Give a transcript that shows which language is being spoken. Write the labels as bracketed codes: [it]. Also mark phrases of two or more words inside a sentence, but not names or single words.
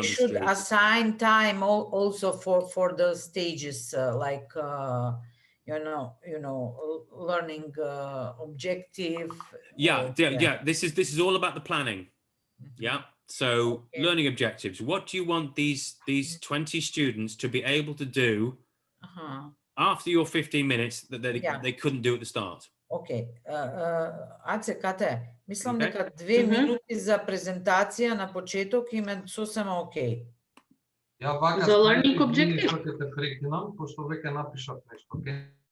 [en] We should assign time also for the stages, like learning objective. Yeah. This is all about the planning. Yeah. So learning objectives. What do you want these 20 students to be able to do after your 15 minutes that they couldn't do at the start? Okay. [mk] Аце, Кате, мислам дека 2 минути за презентација на почеток им е сосема окей. За [en] learning objective? [mk] Ќе те прекинам, пошто веќе напишав нешто, окей?